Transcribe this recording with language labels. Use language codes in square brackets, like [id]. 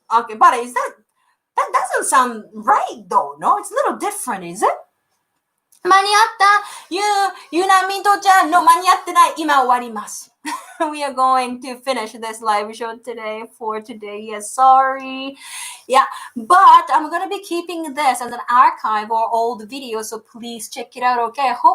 [en] Okay, but that doesn't sound right though, no? It's a little different, is it? [ja] 間に合ったゆなみとちゃんの間に合ってない。今終わります。 [en] We are going to finish this live show for today. Yes, sorry. Yeah, but I'm going to be keeping this as an archive or old video, so please check it out, okay?